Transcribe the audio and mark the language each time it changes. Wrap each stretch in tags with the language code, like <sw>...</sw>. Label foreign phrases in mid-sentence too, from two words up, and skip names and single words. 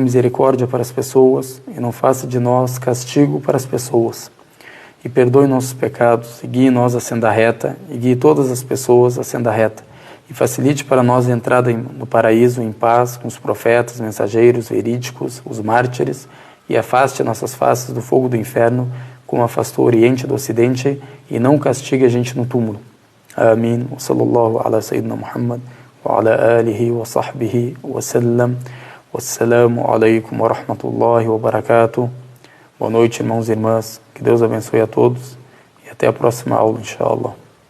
<pt>misericórdia para as pessoas e não faça de nós castigo para as pessoas e perdoe nossos pecados e guie nós a senda reta e guie todas as pessoas a senda reta e facilite para nós a entrada no paraíso em paz com os profetas, mensageiros, verídicos, os mártires e afaste nossas faces do fogo do inferno como afastou o Oriente do Ocidente e não castigue a gente no túmulo. Amém.</pt> <ar>وصلى الله على سيدنا محمد وعلى آله وصحبه وسلم. والسلام عليكم ورحمة الله وبركاته.</ar> <pt>Boa noite, irmãos e irmãs. Que Deus abençoe a todos e até a próxima aula, inshallah.</pt>